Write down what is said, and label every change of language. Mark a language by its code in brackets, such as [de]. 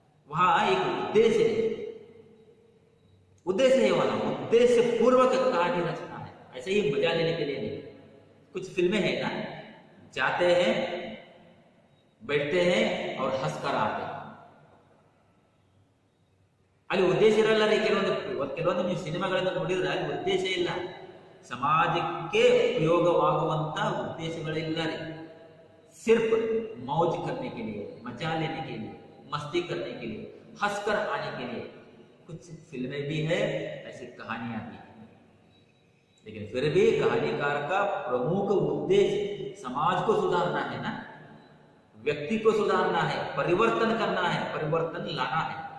[hi] वहां एक उद्देश्य है, उद्देश्य है वाला, उद्देश्य पूर्वक कहानी रचना है. ऐसे ही मजा लेने के लिए नहीं. कुछ फिल्में हैं ना, जाते हैं, बैठते हैं और हंस कर आते हैं. [kn] ಅಲ್ಲಿ ಉದ್ದೇಶ ಇರಲ್ಲ ರೀ. ಕೆಲವೊಂದು ನೀವು ಸಿನಿಮಾಗಳನ್ನು ನೋಡಿದ್ರೆ ಅಲ್ಲಿ ಉದ್ದೇಶ ಇಲ್ಲ, ಸಮಾಜಕ್ಕೆ ಉಪಯೋಗವಾಗುವಂತ ಉದ್ದೇಶಗಳಿಲ್ಲ ರೀ. [hi] सिर्फ मौज करने के लिए, मजा लेने के लिए, मस्ती करने के लिए, हंसकर आने के लिए. कुछ फिल्में भी है, ऐसी कहानियां भी है. लेकिन फिर भी कहानीकार का प्रमुख उद्देश्य समाज को सुधारना है ना, व्यक्ति को सुधारना है, परिवर्तन करना है, परिवर्तन लाना है.